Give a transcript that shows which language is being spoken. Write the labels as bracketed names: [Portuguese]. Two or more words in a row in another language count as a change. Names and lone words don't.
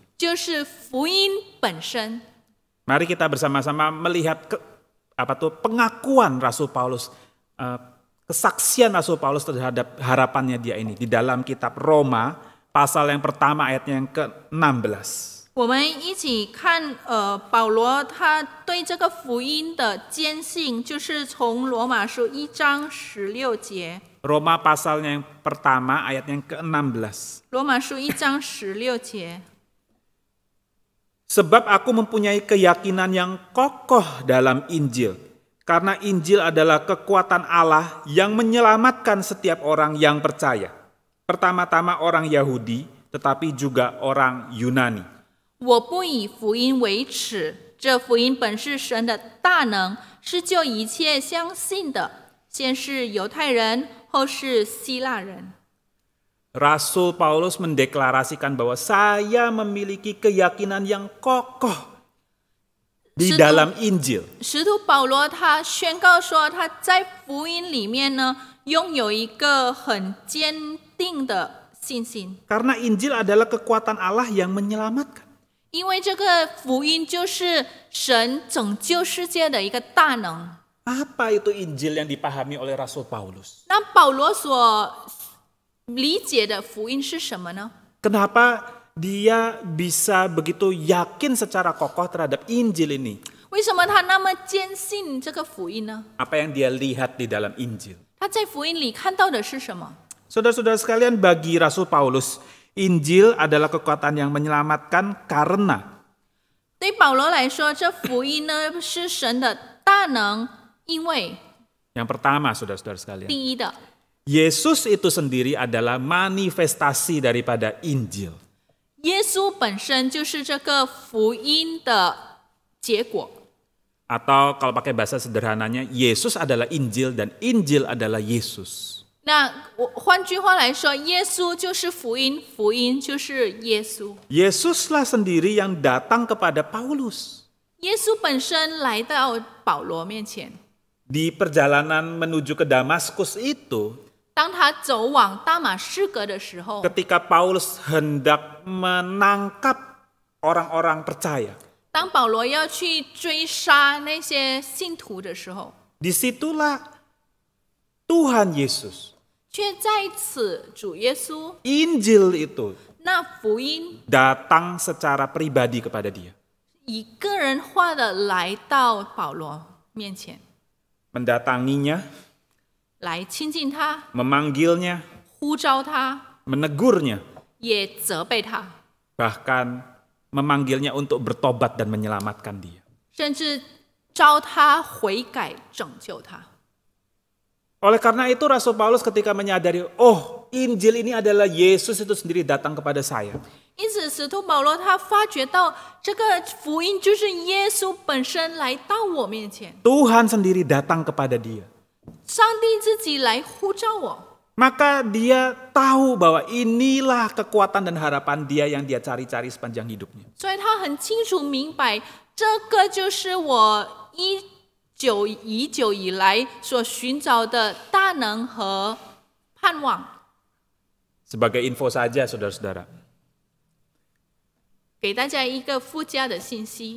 [Chinese] 就是福音本身。 [Indonesian] Mari kita bersama-sama melihat pengakuan Rasul Paulus, kesaksian Rasul Paulus terhadap harapannya dia ini di dalam kitab Roma pasal yang pertama ayatnya yang ke-16. [Chinese] 我们一起看，保罗他对这个福音的坚信，就是从罗马书1章16节。 [Indonesian] Roma pasalnya yang pertama ayatnya yang ke-16. [Chinese] 罗马书1章16节。 [Indonesian] Sebab aku mempunyai keyakinan yang kokoh dalam Injil. Karena Injil adalah kekuatan Allah yang menyelamatkan setiap orang yang percaya. Pertama-tama orang Yahudi, tetapi juga orang Yunani. [Chinese] 我不以福音为耻，这福音本是神的大能，是救一切相信的，先是犹太人，后是希腊人。 [Indonesian] Rasul Paulus mendeklarasikan bahwa saya memiliki keyakinan yang kokoh di dalam Injil. [Chinese] 使徒保罗他宣告说，他在福音里面呢，拥有一个很坚定的信心。 [Indonesian] Karena Injil adalah kekuatan Allah yang menyelamatkan. [Chinese] 因为这个福音就是神拯救世界的一个大能。 [Indonesian] Apa itu Injil yang dipahami oleh Rasul Paulus? [Chinese] 那保罗所理解的福音是什么呢？ [Indonesian] Kenapa dia bisa begitu yakin secara kokoh terhadap Injil ini? [Chinese] 为什么他那么坚信这个福音呢？ [Indonesian] Apa yang dia lihat di dalam Injil? [Chinese] 他在福音里看到的是什么？ [Indonesian] Saudara-saudara sekalian, bagi Rasul Paulus, Injil adalah kekuatan yang menyelamatkan karena [Chinese] 对保罗来说，这福音呢是神的大能，因为 [Indonesian] yang pertama, saudara-saudara sekalian, [Chinese] 第一的， [Indonesian] Yesus itu sendiri adalah manifestasi daripada Injil. [Chinese] 耶稣本身就是这个福音的结果。 [Indonesian] Atau kalau pakai bahasa sederhananya, Yesus adalah Injil dan Injil adalah Yesus. [Chinese] 那换句话来说，耶稣就是福音，福音就是耶稣。 [Indonesian] Yesuslah sendiri yang datang kepada Paulus. [Chinese] 耶稣本身来到保罗面前， [Indonesian] Di perjalanan menuju ke Damaskus itu, [Chinese] 当他走往大马士革的时候， [Indonesian] ketika Paulus hendak menangkap orang-orang percaya, [Chinese] 当保罗要去追杀那些信徒的时候， [Indonesian] disitulah Tuhan Yesus, [Chinese] 却在此主耶稣 [Indonesian] Injil itu [Chinese] 那福音 [Indonesian] datang secara pribadi kepada dia. [Chinese] 以个人化的来到保罗面前， [Indonesian] Mendatanginya, [Chinese] 来亲近他， [Indonesian] memanggilnya, [Chinese] 呼召他， [Indonesian] menegurnya, [Chinese] 也责备他， [Indonesian] bahkan memanggilnya untuk bertobat dan menyelamatkan dia. [Chinese] 甚至召他悔改，拯救他。 [Indonesian] Oleh karena itu Rasul Paulus ketika menyadari, oh Injil ini adalah Yesus itu sendiri datang kepada saya. [Chinese] 因此，使徒保罗他发觉到这个福音就是耶稣本身来到我面前， [Indonesian] Tuhan sendiri datang kepada dia. [Chinese] 上帝自己来呼召我， [Indonesian] Maka dia tahu bahwa inilah kekuatan dan harapan dia yang dia cari-cari sepanjang hidupnya. [Chinese] 所以他很清楚明白，这个就是我已久以来所寻找的大能和盼望。 [Indonesian] Sebagai info saja saudara-saudara, [Chinese] 给大家一个附加的信息：